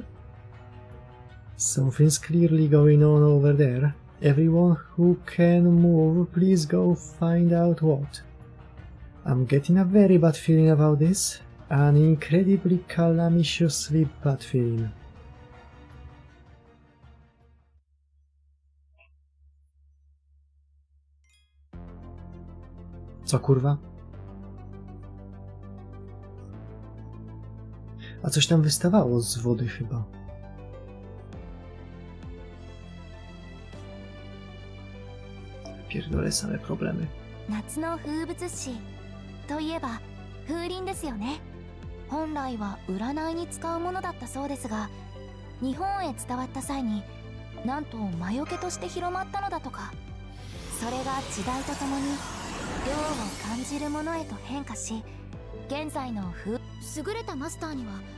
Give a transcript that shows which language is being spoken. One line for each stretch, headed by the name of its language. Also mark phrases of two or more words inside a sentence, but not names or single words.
English: Something's clearly going on over there. Everyone who can move, please go find out what. I'm getting a very bad feeling about this. An incredibly calamitously bad feeling.
Polish: Co kurwa? A coś tam wystawało z wody chyba. Pierdolę, same problemy.
Japanese: 夏の風物詩といえば風鈴ですよね。本来は占いに使うものだったそうですが、日本へ伝わった際になんと魔除けとして広まったのだとか。それが時代とともに涼を感じるものへと変化し、現在の優れたマスターには